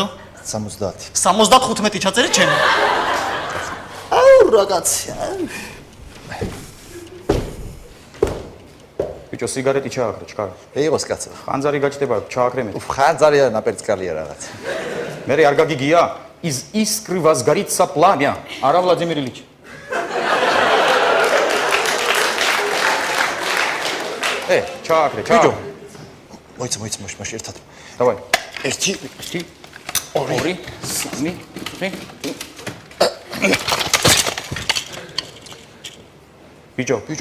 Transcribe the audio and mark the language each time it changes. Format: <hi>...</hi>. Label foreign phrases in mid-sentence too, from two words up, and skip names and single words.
<ka>70. 75 ჩაწერე ჩემი. აუ რაღაცა. ბიჭო სიგარეტი ჩააქრე, ჩქარა. ეიღოს კაცო. ხანძარი გაჭდება, ჩააქრე მე. ხანძარია ნაპერწკალია რაღაც. მე არ გაგიგია</ka> <ru>из искры возгорится пламя. Ара Владимир Ильич.</ru> <ka>ჩააქრე, ბიჭო. მოიცა მოიცა ერთად.</ka> <ru>Давай.</ru> <ka>1 2 3 ბიჭო,</ka>